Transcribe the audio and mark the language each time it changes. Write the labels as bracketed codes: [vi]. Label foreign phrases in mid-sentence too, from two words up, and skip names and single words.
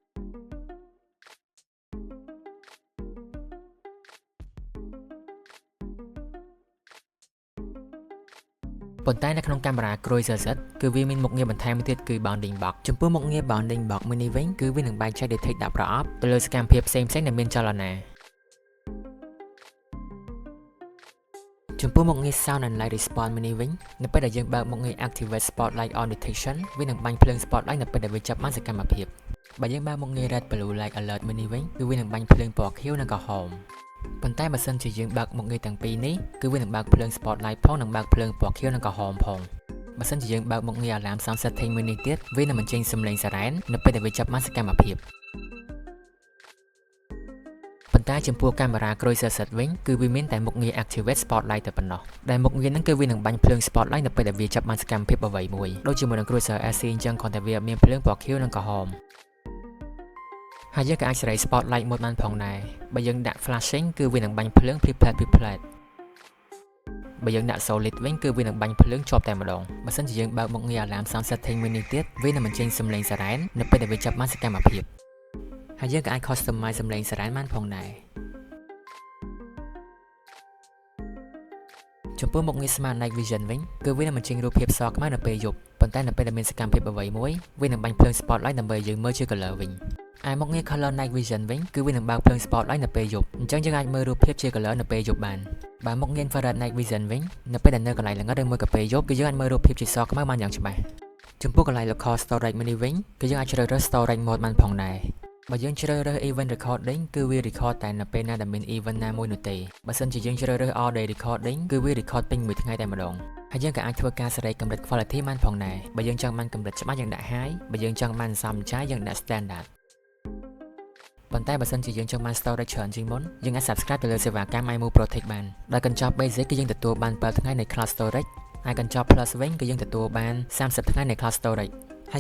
[km] ប៉ុន្តែនៅក្នុងកាមេរ៉ា Cruiser Z គឺវាមានមុខងារបន្ថែមមួយទៀតគឺ [en] bounding box [km] ចំពោះមុខងារ [en] bounding box [km] មួយនេះវិញគឺវានឹងបែងចែក detect ដាក់ប្រអប់ទៅលើសកម្មភាពផ្សេងៗដែលមានចលនា ចំពោះមុខងារ [en] sound and light response [km] មួយនេះវិញនៅពេលដែលយើងបើកមុខងារ [en] activate spotlight on detection [km] វានឹងបាញ់ភ្លើង spotlight នៅពេលដែលវាចាប់បានសកម្មភាពបើយើងបើកមុខងារ [en] red blue light alert [km] មួយនេះវិញគឺវានឹងបាញ់ភ្លើងពណ៌ខៀវនិងក្រហមប៉ុន្តែបើសិនជាយើងបើកមុខងារទាំងពីរនេះគឺវានឹងបើកភ្លើង spotlight ផងនិងបើកភ្លើងពណ៌ខៀវនិងក្រហមផងបើសិនជាយើងបើកមុខងារ [en] alarm sound setting [km] មួយនេះទៀតវានឹងបញ្ចេញសំឡេងសារ៉ែននៅពេលដែលវាចាប់បានសកម្មភាព ប៉ុន្តែចំពោះកាមេរ៉ា Cruiser Z វិញគឺវាមានតែមុខងារ [en] activate spotlight [km] តែប៉ុណ្ណោះដែលមុខងារហ្នឹងគឺវានឹងបាញ់ភ្លើង spotlight នៅពេល ដែលវាចាប់បានសកម្មភាពអ្វីមួយដូចជាមួយនឹង Cruiser SE អញ្ចឹងគ្រាន់តែវាមានភ្លើងពណ៌ខៀវនិងក្រហមហើយយើងក៏អាចសេរី [en] spotlight mode [km] បានផងដែរបើយើងដាក់ flashing គឺវានឹងបាញ់ភ្លើងភ្លាមៗបើយើងដាក់ solid វិញគឺវានឹងបាញ់ភ្លើងជាប់តែម្ដងបើសិនជាយើងបើកមុខងារ [en] alarm sound setting [km] មួយនេះទៀតវានឹងបញ្ចេញសំឡេងសារ៉ែននៅពេលដែលវាចាប់បានសកម្មភាពហើយយើងក៏អាច customize សំឡេងសារ៉ែនបានផងដែរ ចំពោះមុខងារ [en] smart night vision [km] វិញគឺវានឹងបញ្ចេញរូបភាពសខ្មៅនៅពេលយប់ប៉ុន្តែនៅពេលដែលមានសកម្មភាពអ្វីមួយវានឹងបាញ់ភ្លើង spotlight ដើម្បីយើងមើលជា color វិញឯមុខងារ [en] color night vision [km] វិញគឺវានឹងបើកភ្លើង spotlight នៅពេលយប់អញ្ចឹងយើងអាចមើលរូបភាពជា color នៅពេលយប់បានបើមុខងារ [en] infrared night vision [km] វិញនៅពេលដែលនៅកន្លែងល្ងិតឬមួយក៏ពេលយប់គឺយើងអាចមើលរូបភាពជាសខ្មៅបានយ៉ាងច្បាស់ចំពោះកន្លែង [en] local storage [km] មួយនេះវិញគឺយើងអាច ជ្រើសរើស [en] storage mode [km] បានផងដែរបើយើងជ្រើសរើស [en] event recording [km] គឺវា record តែនៅពេលណាដែលមាន event ណាមួយនោះទេបើសិនជាយើងជ្រើសរើស [en] all day recording [km] គឺវា record ពេញមួយថ្ងៃតែម្ដងហើយយើងក៏អាចធ្វើការសេរីកម្រិត quality បាន ផងដែរបើយើងចង់បានកម្រិតច្បាស់យើងដាក់ high បើយើងចង់បានសំចាយយើងដាក់ standard ប៉ុន្តែបើសិនជាយើងចង់បាន storage ច្រើនជាងមុនយើងអាច subscribe ទៅលើសេវាកម្ម iMove Protect បានដោយកញ្ចប់ basic គឺយើងទទួលបាន7ថ្ងៃនៃ [en] cloud storage [km] ហើយកញ្ចប់ plus វិញគឺយើងទទួលបាន30ថ្ងៃនៃ [en] cloud storage [km] ហើយ